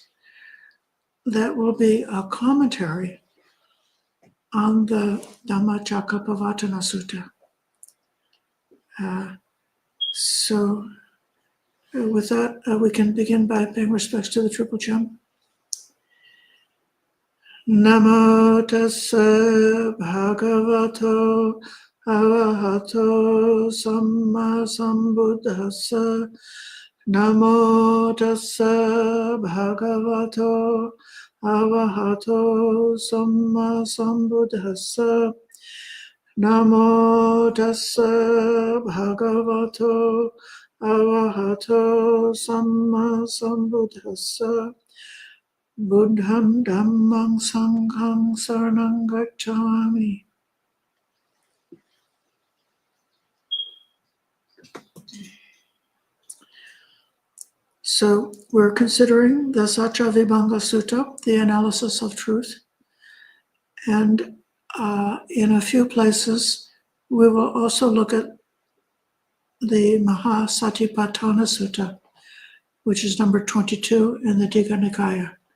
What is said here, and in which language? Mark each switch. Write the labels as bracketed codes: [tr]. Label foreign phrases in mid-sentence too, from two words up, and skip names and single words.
[en] That will be a commentary on the Dhamma Saccavibhaṅgasutta. So with that, we can begin by paying respects to the Triple Gem. [pi] Namo tassa bhagavato arahato samma sambuddhassa. Namo tassa bhagavato arahato samma sambuddhassa. Namo tassa bhagavato arahato samma sambuddhassa. Buddham dhammang sanghang saranang gacchami. [en] So we're considering the Saccavibhaṅgasutta, the analysis of truth. And in a few places, we will also look at the Mahasatipatthana Sutta, which is number 22 in the Digha Nikaya.